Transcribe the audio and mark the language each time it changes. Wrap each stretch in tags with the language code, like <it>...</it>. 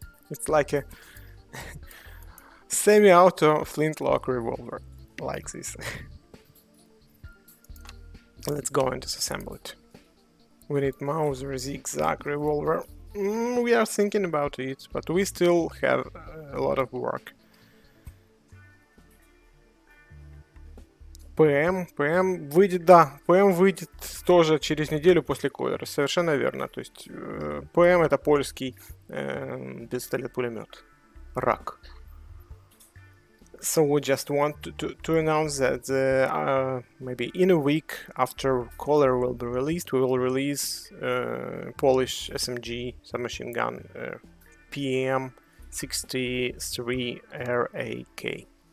<en>It's like a semi-auto flintlock revolver, like this. Let's go and disassemble it. We need Mauser zigzag revolver. We are thinking about it, but we still have a lot of work.</en> <ru>ПМ выйдет, да, ПМ выйдет тоже через неделю после колера, совершенно верно. То есть ПМ это польский пистолет-пулемет. РАК.</ru> <en>So we just want to announce that maybe in a week after Color will be released, we will release Polish SMG submachine gun PM63RAK.</en>